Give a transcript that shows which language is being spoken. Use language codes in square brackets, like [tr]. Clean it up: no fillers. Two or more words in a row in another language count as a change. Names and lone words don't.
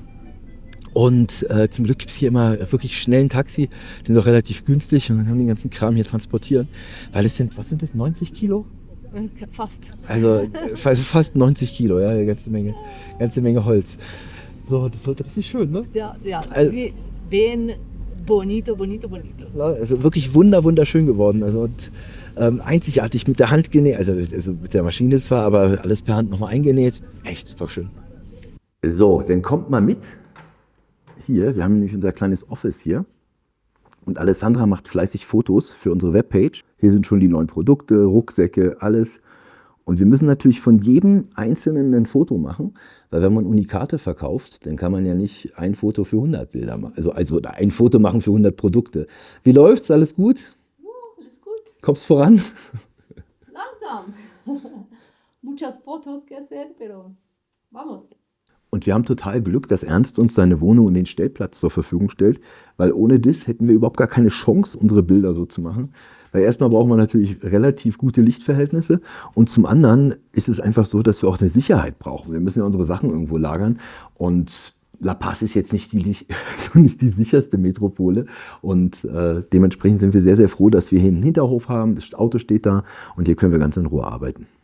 [de] Und zum Glück gibt es hier immer wirklich schnell ein Taxi. Die sind auch relativ günstig und dann haben den ganzen Kram hier transportieren. Weil es sind, was sind das, 90 Kilo? Fast. Also fast 90 Kilo, ja, eine ganze Menge Holz. So, das wird richtig schön, ne? Ja. Also, [es] Sie ven bonito, bonito, bonito. [de] Also wirklich wunderschön geworden. Also und, einzigartig mit der Hand genäht, also mit der Maschine zwar, aber alles per Hand nochmal eingenäht. Echt super schön. So, dann kommt mal mit. Hier, wir haben nämlich unser kleines Office hier. Und Alessandra macht fleißig Fotos für unsere Webpage. Hier sind schon die neuen Produkte, Rucksäcke, alles. Und wir müssen natürlich von jedem Einzelnen ein Foto machen, weil wenn man Unikate verkauft, dann kann man ja nicht ein Foto für 100 Bilder machen, also ein Foto machen für 100 Produkte. Wie läuft's? Alles gut? Alles gut. Kommst voran? Langsam. [es] Muchas fotos que hacer, pero vamos. [de] Und wir haben total Glück, dass Ernst uns seine Wohnung und den Stellplatz zur Verfügung stellt, weil ohne das hätten wir überhaupt gar keine Chance, unsere Bilder so zu machen. Weil erstmal brauchen wir natürlich relativ gute Lichtverhältnisse und zum anderen ist es einfach so, dass wir auch eine Sicherheit brauchen. Wir müssen ja unsere Sachen irgendwo lagern und La Paz ist jetzt nicht die sicherste Metropole und dementsprechend sind wir sehr, sehr froh, dass wir hier einen Hinterhof haben, das Auto steht da und hier können wir ganz in Ruhe arbeiten.